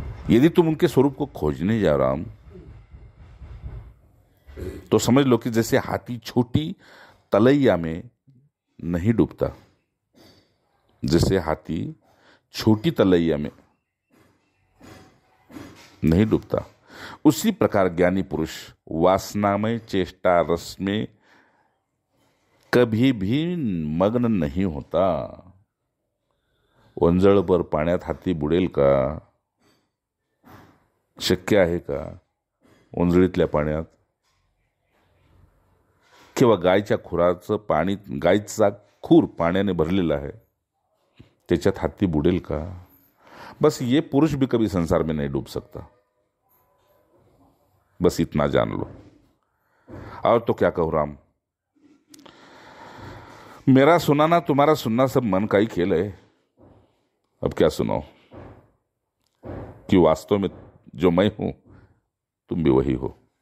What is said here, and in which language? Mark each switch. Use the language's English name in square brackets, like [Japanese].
[Hindi] यदि तुम उनके स्वरूप को खोजने जा राम, तो समझ लो कि जैसे हाथी छोटी तलैया में नहीं डूबता, जैसे हाथी छोटी तलैया में नहीं डूबता, उसी प्रकार ज्ञानी पुरुष वासनामय चेष्टा रस में कभी भी मग्न नहीं होता। [Marathi] वंजळभर पाण्यात हाती बुडेल का? शक्य आहे का ओंजळीतल्या पाण्यात? किंवा गायच्या खुराचं पाणी, गायचा खूर पाण्याने भरलेला है, त्याच्यात हाथी बुडेल का? [Hindi] बस ये पुरुष भी कभी संसार में नहीं डूब सकता। बस इतना जान लो। और तो क्या कहूं राम, मेरा सुनाना तुम्हारा सुनना सब मन का ही खेल है। अब क्या सुनाओ कि वास्तव में जो मैं हूं तुम भी वही हो।